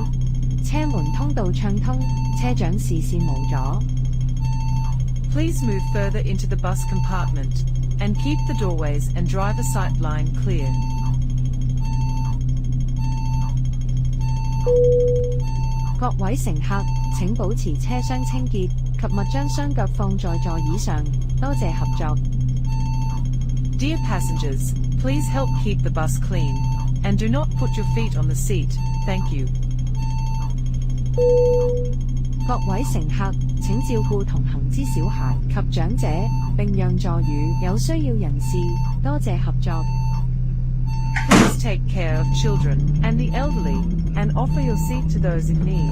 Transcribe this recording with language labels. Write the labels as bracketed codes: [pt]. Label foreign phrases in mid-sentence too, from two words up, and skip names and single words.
[yue] 車門通道暢通，車長視線無阻。 [en] Please move further into the bus compartment and keep the doorways and driver sight line clear. [yue] 各位乘客，請保持車廂清潔及勿將雙腳放在座椅上。多謝合作。 [en] Dear passengers, please help keep the bus clean and do not put your feet on the seat. Thank you. [yue] 各位乘客，請照顧同行之小孩及長者，並讓座與有需要人士。多謝合作。 [en] Please take care of children and the elderly and offer your seat to those in need.